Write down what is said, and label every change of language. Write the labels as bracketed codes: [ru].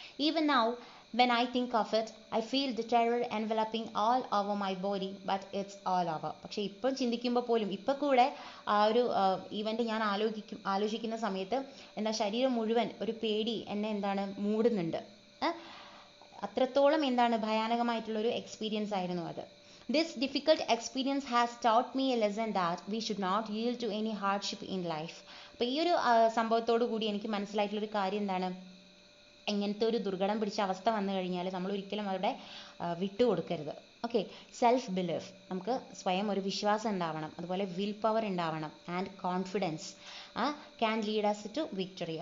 [en] Even now, when I think of it, I feel the terror enveloping all over my body, but it's all over. [ml] പക്ഷേ ഇപ്പം ചിന്തിക്കുമ്പോൾ പോലും ഇപ്പം കൂടെ ആ ഒരു ഈവൻ്റ് ഞാൻ ആലോചിക്കുന്ന സമയത്ത് ശരീരം മുഴുവൻ ഒരു പേടി എന്നെ മൂടുന്നുണ്ട്. അത്രത്തോളം ഭയാനകമായിട്ടുള്ളൊരു എക്സ്പീരിയൻസ് ആയിരുന്നു അത്. [en] This difficult experience has taught me a lesson that we should not yield to any hardship in life. [ml] അപ്പോൾ ഈ ഒരു സംഭവത്തോടു കൂടി എനിക്ക് മനസ്സിലായിട്ടുള്ളൊരു കാര്യം എന്താണ്, ഇങ്ങനത്തെ ഒരു ദുർഘടം പിടിച്ച അവസ്ഥ വന്നു കഴിഞ്ഞാൽ നമ്മൾ ഒരിക്കലും അവിടെ വിട്ടുകൊടുക്കരുത്. ഓക്കെ, സെൽഫ് ബിലീഫ്, നമുക്ക് സ്വയം ഒരു വിശ്വാസം ഉണ്ടാവണം, അതുപോലെ വിൽ പവർ ഉണ്ടാവണം, [en] And confidence can lead us to victory.